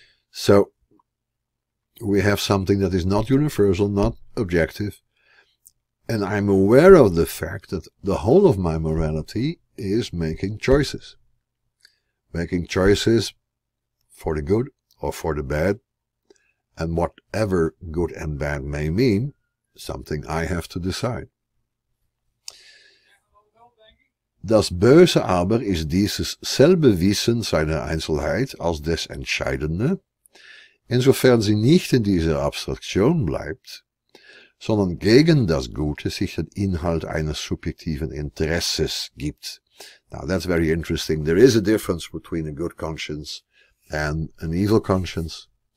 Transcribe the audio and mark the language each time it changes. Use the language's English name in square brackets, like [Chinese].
[English] So we have something that is not universal, not objective, and I'm aware of the fact that the whole of my morality is making choices. Making choices for the good or for the bad, and whatever good and bad may mean, something I have to decide. [German] Das Böse aber ist dieses selbe Wissen seiner Einzelheit als des Entscheidende, insofern sie nicht in dieser Abstraktion bleibt, sondern gegen das Gute sich den Inhalt eines subjektiven Interesses gibt. [English] Now that's very interesting. There is a difference between a good conscience and an evil conscience.